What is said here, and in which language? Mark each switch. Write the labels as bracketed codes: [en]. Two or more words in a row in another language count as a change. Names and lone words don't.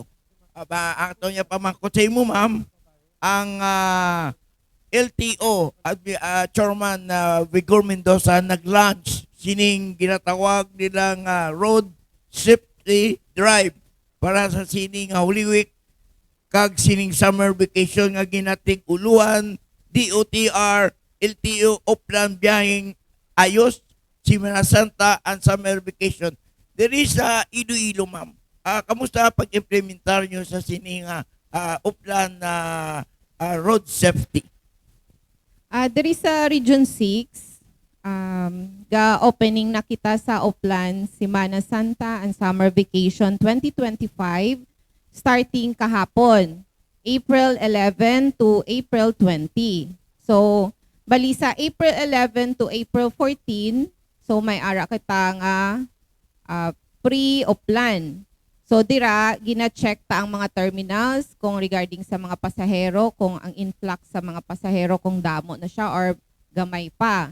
[hil] Ato niya pamangkot sa imo, ma'am, ang LTO Chairman Vigor Mendoza nag-launch sining ginatawag nilang Road Safety Drive para sa sining [en] Holy Week [hil] kag sining [en] summer vacation [hil] nga ginatig uluhan DOTR LTO Oplan biyaheng ayos Semana Santa and summer vacation. [en] There is [hil] Iloilo, ma'am. Kamusta pag-implementar nyo sa sining Oplan road safety? [en] There is [hil] sa Region 6, ga opening na kita sa Oplan Semana Santa and Summer Vacation 2025 starting kahapon, April 11 to April 20. So, bali sa April 11 to April 14, so may ara kita nga pre-Oplan. So dira gina-check ta ang mga terminals kung regarding sa mga pasahero, kung ang influx sa mga pasahero kung damo na siya or gamay pa.